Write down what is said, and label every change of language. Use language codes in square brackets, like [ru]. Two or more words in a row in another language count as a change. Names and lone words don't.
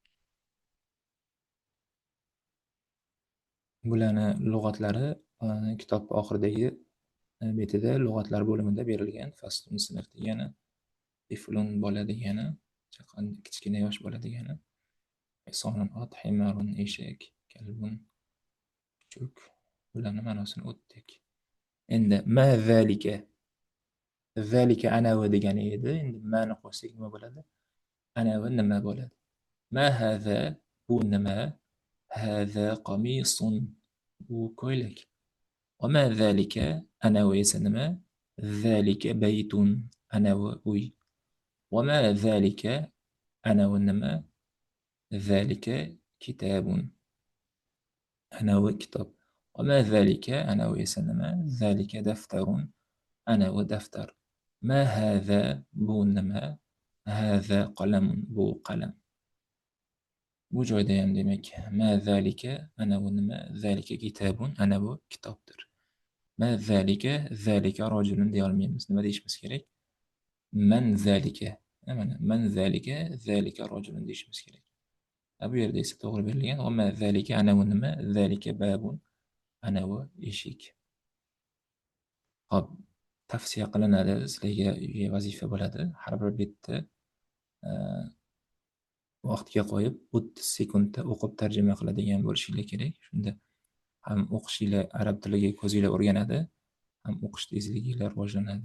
[uz] Bularni lug'atlari kitob oxiridagi betida lug'atlar bo'limida berilgan. Faslun sinf degani, tiflun bola degani, kichkina yosh bola degani, hisonun ot, himarun eshak, kalbun kuchuk. Bularni ma'nosini o'tdik. Endi [ar] ما ذلك. [uz] Zalika anavi degani edi. Endi ma'ni qo'shsak nima bo'ladi? Anavi nima bo'ladi? [ar] ما هذا, [uz] bu nima? [ar] هذا قميص, [uz] bu ko'ylak. [ar] وما ذلك, [uz] anavi esa nima? [ar] ذلك بيت, [uz] anavi uy. [ar] وما ذلك, [uz] anavi nima? [ar] ذلك كتاب, [uz] anavi kitob. [ar] وما ذلك, [uz] anavi esa nima? [ar] ذلك دفتر, [uz] anavi daftar. [ar] ما هذا, [uz] bu nima? [ar] هذا قلم, [uz] bu qalam. Bu joyda ham demak [ar] ما ذلك, [uz] anavi nima? [ar] ذلك كتاب, [uz] anavi kitobdir. [ar] ما ذلك ذلك رجل [uz] deyolmaymiz. Nima deyishimiz kerak? [ar] من ذلك. Mana من ذلك ذلك رجل [uz] deyishimiz kerak. Bu yerda esa to'g'ri berilgan. [ar] وما ذلك, [uz] anavi nima? [ar] ذلك باب, [uz] anavi eshik. Hop, tavsiya qilinadi, sizlarga vazifa bo'ladi. Har bir betda vaqtga qo'yib 30 sekundda o'qib tarjima qiladigan bo'lishinglar kerak. Shunda ham o'qishinglar, arab tiliga ko'zinglar o'rganadi, ham o'qish tezliginglar rivojlanadi.